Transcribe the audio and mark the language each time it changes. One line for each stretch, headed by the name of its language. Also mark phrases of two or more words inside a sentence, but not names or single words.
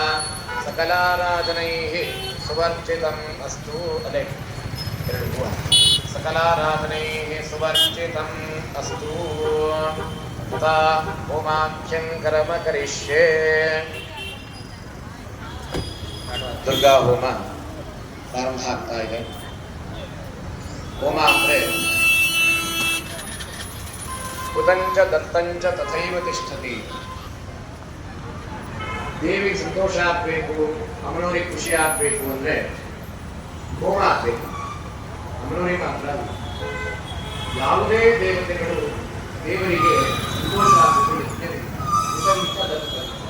Sanskrit: सकलाराधनैः सुवर्जितम् अस्तु अले सकलाराधनैः सुवर्जितम् अस्तु तथा होमाख्यं कर्म करिष्ये।
Kannada: ದುರ್ಗಾ ಹೋಮ ಪ್ರಾರಂಭ ಆಗ್ತಾ ಇದೆ. ಹೋಮ ಅಂದರೆ
Sanskrit: ಕುತಂಚ ದತ್ತಂಚ ತಥೈವ ತಿಷ್ಠತಿ.
Kannada: ದೇವಿಗೆ ಸಂತೋಷ ಆಗಬೇಕು, ಅಮ್ಮನವ್ರಿಗೆ ಖುಷಿ ಆಗಬೇಕು ಅಂದರೆ ಹೋಮ ಆಗಬೇಕು. ಅಮ್ಮನವ್ರಿಗೆ ಮಾತ್ರ ಅಲ್ಲ, ಯಾವುದೇ ದೇವತೆಗಳು ದೇವರಿಗೆ ಸಂತೋಷ ಆಗಬೇಕು.
Sanskrit: ಕುತಂಚ ದತ್ತ